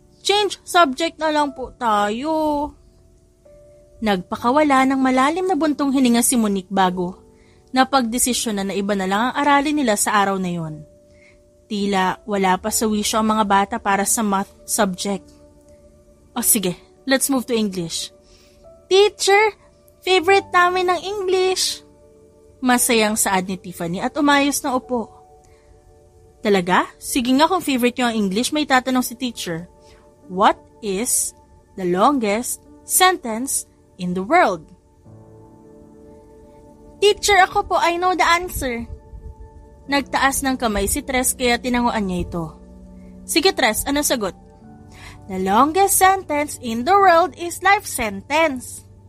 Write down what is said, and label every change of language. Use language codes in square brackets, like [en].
[tl] Change subject na lang po tayo. Nagpakawala ng malalim na buntong hininga si Monique bago napagdesisyon na iba na lang ang aralin nila sa araw na yon. Tila wala pa sa wisyo ang mga bata para sa math subject. O sige, [en] let's move to English. [tl] Teacher, favorite namin ng English. Masayang saad ni Tiffany at umayos na upo. Talaga? Sige nga kung favorite niyo ang English, may tatanong si teacher. [en] What is the longest sentence in the world? Teacher, [tl] ako po, [en] I know the answer. [tl] Nagtaas ng kamay si Tres kaya tinanguan niya ito. Sige Tres, ano sagot? [en] The longest sentence in the world is life sentence.